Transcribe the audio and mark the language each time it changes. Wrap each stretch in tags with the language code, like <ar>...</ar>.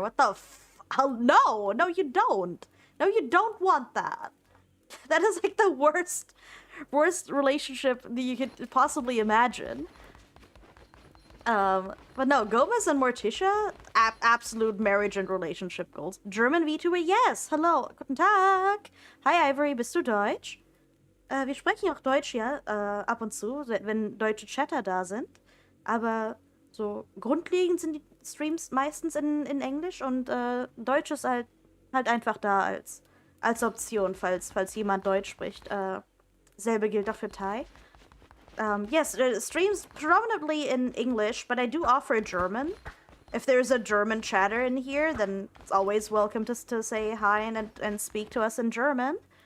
<en>What the no, you don't. No, you don't want that. That is like the worst relationship that you could possibly imagine. But no, Gomez and Morticia, absolute marriage and relationship goals. German VTuber, yes, hello,</en> <de>guten Tag. Hi Ivory, bist du Deutsch? Wir sprechen auch Deutsch, ja, ab und zu, wenn deutsche Chatter da sind. Aber so grundlegend sind die Streams meistens in Englisch und Deutsch ist halt einfach da als Option, falls jemand Deutsch spricht. Selbe gilt auch für Thai.</de> <en>Yes, streams predominantly in English, but I do offer German. If there's a German chatter in here, then it's always welcome to say hi and speak to us in German.</en>